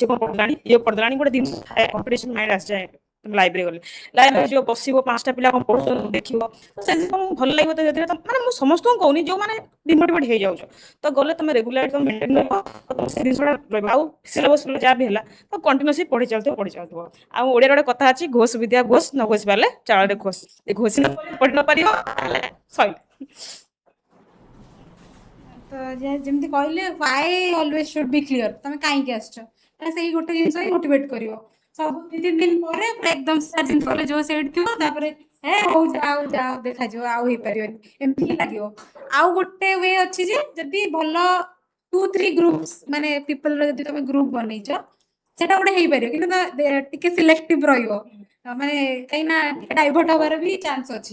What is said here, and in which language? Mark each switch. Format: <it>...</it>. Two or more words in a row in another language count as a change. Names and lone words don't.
<or>କ'ଣ ପଢ଼ିଲାଣି ଇଏ ପଢ଼ିଲାଣି ଗୋଟେ ଜିନିଷ ଥାଏ</or> <en>competition mind</en> <or>ଆସିଯାଏ ତମେ ଲାଇବ୍ରେରୀ ଗଲେ ଲାଇବ୍ରେରୀ ଯିବ ବସିବ 5ଟା ପିଲା କ'ଣ ପଢ଼ୁଛନ୍ତି ଦେଖିବ ସେ ଜିନିଷ ତମକୁ ଭଲ ଲାଗିବ ତ ଯଦି ମାନେ ମୁଁ ସମସ୍ତଙ୍କୁ କହୁନି ଯୋଉମାନେ ଡିମୋଟିଭେଟ୍ ହେଇଯାଉଛ ତ ଗଲେ ତମେ ରେଗୁଲାର ତମେ ମେଣ୍ଟେନ୍ ରହିବ ସେ ଜିନିଷଟା ରହିବ ଆଉ ସିଲାବସ୍ ଯାହା ବି ହେଲା ତ କଣ୍ଟିନ୍ୟୁସଲି ପଢ଼ି ଚାଲୁଥିବ ଆଉ ଓଡ଼ିଆରେ ଗୋଟେ କଥା ଅଛି ଘୋଷ ବିଦ୍ୟା ଘୋଷ ନ ଘୋଷ ପାରିଲେ ଚାଳରେ ଘୋଷ ଏ ଘୋଷି ପଢ଼ି ନ ପାରିବ ସଇଲା ତ ଯେମିତି କହିଲେ</or> <en>why always should be clear</en> <or>ତମେ କାହିଁକି ଆସିଛ ତାହେଲେ ସେଇ ଗୋଟେ ଜିନିଷ ହିଁ ମୋଟିଭେଟ୍ କରିବ ସବୁ 2-3 ଦିନ ପରେ ପୁରା ଏକଦମ ଜିନିଷ କଲେ ଯୋଉ ସେଇଠି ଥିବ ତାପରେ ହଉ ଯାଅ ଦେଖାଯିବ ଆଉ ହେଇପାରିବନି ଏମିତି ହିଁ ଲାଗିବ ଆଉ ଗୋଟେ ୱେ ଅଛି ଯେ ଯଦି ଭଲ 2-3 ଗ୍ରୁପ୍ସ ମାନେ ପିପଲର ଯଦି ତମେ ଗ୍ରୁପ ବନେଇଛ ସେଟା ଗୋଟେ ହେଇପାରିବ କିନ୍ତୁ ଟିକେ ସିଲେକ୍ଟିଭ ରହିବ ମାନେ କାହିଁକି ନା ଡାଇଭର୍ଟ ହବାର ବି ଚାନ୍ସ ଅଛି</or>